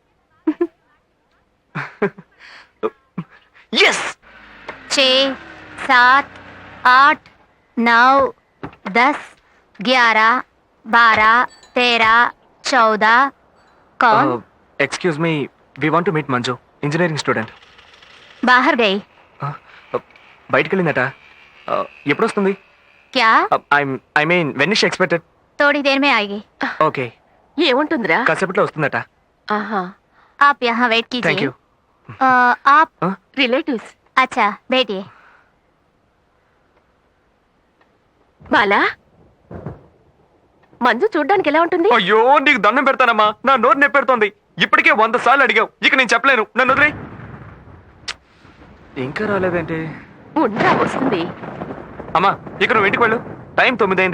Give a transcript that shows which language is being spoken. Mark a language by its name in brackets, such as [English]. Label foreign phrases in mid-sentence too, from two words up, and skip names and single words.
[Telugu] ఎస్. 6, 7, 8, 9, 10, 11, 12, 13, 14. [Hindi] कौन? [English] Excuse me, we want to meet Manju, engineering student. [Hindi] बाहर गई. [Telugu] బయటికి వెళ్ళిందట. ఎప్పుడు వస్తుంది? [Hindi] क्या? [English] I mean when is expected? [Hindi] थोड़ी देर में आएगी. [Telugu] ఓకే, ఏముంటుందిరా? కాసేపట్లో వస్తుందట. ఆహా, [Hindi] आप यहाँ वेट [English] థ్యాంక్ [Hindi] कीजिए. [English] యూ. [Hindi] आप [Telugu] రిలేటివ్స్. [Hindi] अच्छा बैठिए. [Telugu] బాలా, మంజు చూడ్డానికి ఎలా ఉంటుంది? అయ్యో నీకు దండం పెడతానమ్మా, నా నోరు నెప్పెడుతోంది. ఇప్పటికే 100 సార్లు అడిగావు, ఇక నేను చెప్పలేను. నన్ను వదిలేయ్. ఇంకా రాలేదేంటి? ఉండ్రా, వస్తుంది. అమ్మా ఇక నువ్వు ఇంటికి వెళ్ళు, టైం 9 అయింది.